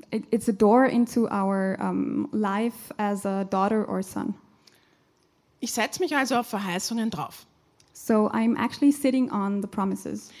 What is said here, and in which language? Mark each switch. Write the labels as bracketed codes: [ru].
[en] It's a door into our life as a daughter or son. [de] Ich setze mich also auf Verheißungen drauf. [en] So I'm actually sitting on the promises.